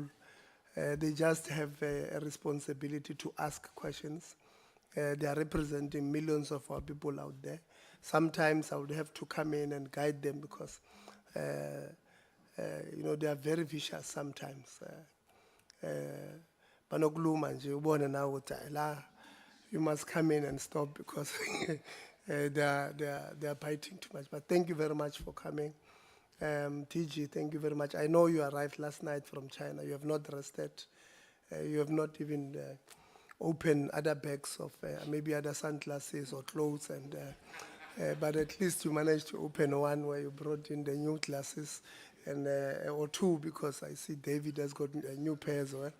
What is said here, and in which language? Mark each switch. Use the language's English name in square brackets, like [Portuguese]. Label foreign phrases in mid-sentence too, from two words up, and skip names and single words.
[English] They just have a responsibility to ask questions. They are representing millions of our people out there. Sometimes I would have to come in and guide them because, they are very vicious sometimes. [Zulu] Panokuluma nje ubone na ukuthi la [English] you must come in and stop because they are biting too much. But thank you very much for coming. TG, thank you very much. I know you arrived last night from China. You have not rested. You have not even opened other bags of maybe other sunglasses or clothes, but at least you managed to open one where you brought in the new glasses, and or two, because I see David has got a new pair as well.